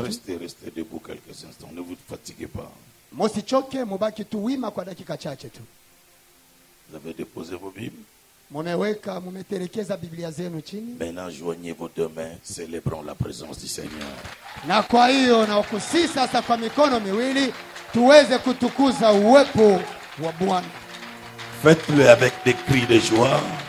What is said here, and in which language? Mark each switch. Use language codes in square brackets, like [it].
[fr] Restez debout quelques instants. Ne vous fatiguez pas. [sw] Msichoke, mubaki tu wima kwa dakika chache tu. [fr] Vous avez déposé vos Bibles. [sw] Mumetelekeza Biblia zenu chini. [fr] Maintenant, joignez vos deux mains. Célébrons la présence du Seigneur. [sw] Na kwa hiyo na kusi sasa kwa mikono miwili tuweze kutukuza uwepo wa Bwana. [fr] Faites-le avec des cris de joie.